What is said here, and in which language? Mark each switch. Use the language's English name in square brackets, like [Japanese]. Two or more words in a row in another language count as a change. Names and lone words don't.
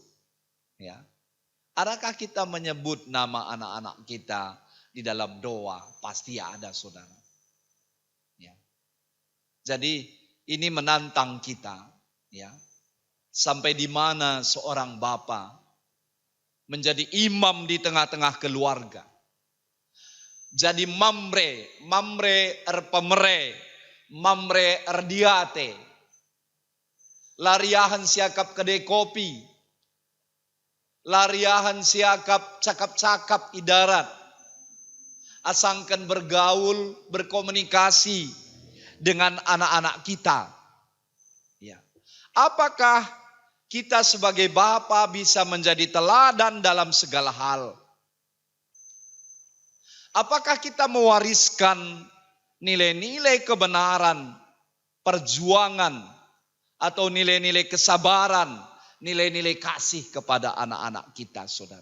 [Indonesian] Ya, adakah kita menyebut nama anak-anak kita di dalam doa? Pasti ada, saudara. Ya. Jadi ini menantang kita, ya. Sampai di mana seorang bapa menjadi imam di tengah-tengah keluarga. [Batak Karo] Jadi mamre erpemere, mamre erdiate. Lariahan siakap [Indonesian] kedai kopi. [Batak Karo] Lariahan siakap cakap-cakap idarat. [Indonesian] Asangkan bergaul, berkomunikasi dengan anak-anak kita. Ya. Apakah kita sebagai bapa bisa menjadi teladan dalam segala hal? Apakah kita mewariskan nilai-nilai kebenaran, perjuangan, atau nilai-nilai kesabaran, nilai-nilai kasih kepada anak-anak kita, saudara?